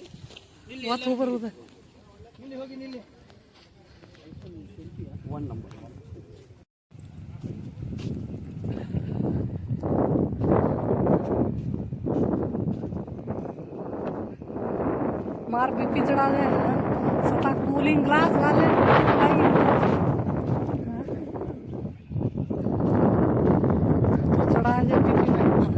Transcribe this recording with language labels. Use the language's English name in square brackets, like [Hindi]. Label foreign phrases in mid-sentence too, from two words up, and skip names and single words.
[Marathi] वाच बरोबर [Kannada] ಇಲ್ಲಿ ಹೋಗಿ ನಿಲ್ಲಿ. [English] 1 number. [Hindi] मार बीपी चढ़ा दे सता [English] cooling glass [Hindi] वाले तो चढ़ा दे बीपी में